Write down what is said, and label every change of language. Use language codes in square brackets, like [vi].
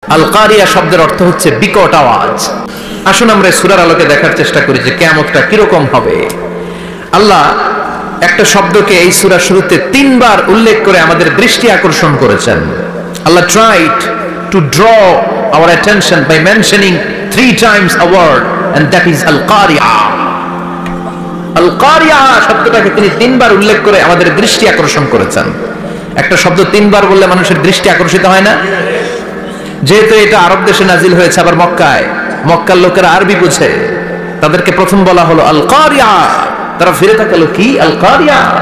[bn] আল কারিয়া শব্দের অর্থ হচ্ছে বিকট আওয়াজ। আসুন আমরা সূরার আলোকে দেখার চেষ্টা করি যে কিয়ামতটা কিরকম হবে। আল্লাহ একটা শব্দকে এই সূরার শুরুতে 3 বার উল্লেখ করে আমাদের দৃষ্টি আকর্ষণ করেছেন। [en] Allah tried to draw our attention by mentioning 3 times a word, and that is al qari'a. [bn] al qari'a শব্দটাকে তিনি 3 বার উল্লেখ করে আমাদের দৃষ্টি আকর্ষণ করেছেন। একটা শব্দ 3 বার বললে মানুষের দৃষ্টি আকর্ষিত হয় না? যেহেতু এটা আরব দেশে নাজিল হয়েছে, আবার মক্কায়, মক্কার লোকেরা আরবি বুঝে, তাদেরকে প্রথম বলা হলো আল কারিয়া, তারা ফিরে তাকালো কি আল কারিয়া।